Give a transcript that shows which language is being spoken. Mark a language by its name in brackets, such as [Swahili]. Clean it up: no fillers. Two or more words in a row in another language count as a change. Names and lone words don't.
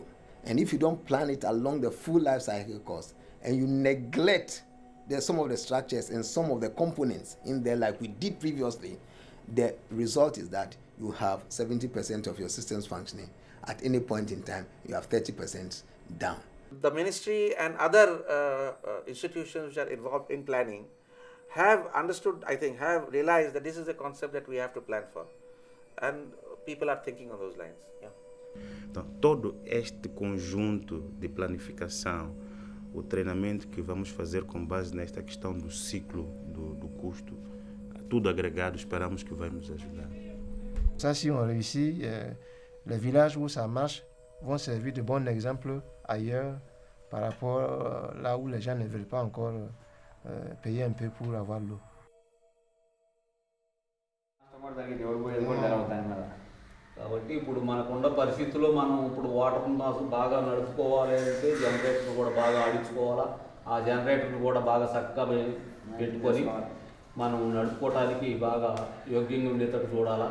[English] And if you don't plan it along the full life cycle cost and you neglect some of the structures and some of the components in there like we did previously, the result is that you have 70% of your systems functioning. At any point in time, you have 30% down. The ministry and other institutions which are involved in planning have understood, I think, have realized that this is a concept that we have to plan for. And people are thinking on those lines. Yeah. [Portuguese] Então, todo este conjunto de planificação, o treinamento que vamos fazer com base nesta questão do ciclo do custo, tudo agregado, esperamos que vai nos ajudar. [French] Ça, si on réussit, les villages où ça marche vont servir de bon exemple ailleurs par rapport là où les gens ne veulent pas encore payer un peu pour avoir l'eau. [Telugu] కాబట్టి ఇప్పుడు మనకున్న పరిస్థితుల్లో మనం ఇప్పుడు వాటర్ బాగా నడుపుకోవాలి అంటే జనరేటర్ కూడా బాగా ఆడించుకోవాలా. ఆ జనరేటర్ కూడా బాగా చక్కగా పెట్టుకొని మనం నడుపుకోవడానికి బాగా యోగ్యంగా ఉండేటట్టు చూడాలా.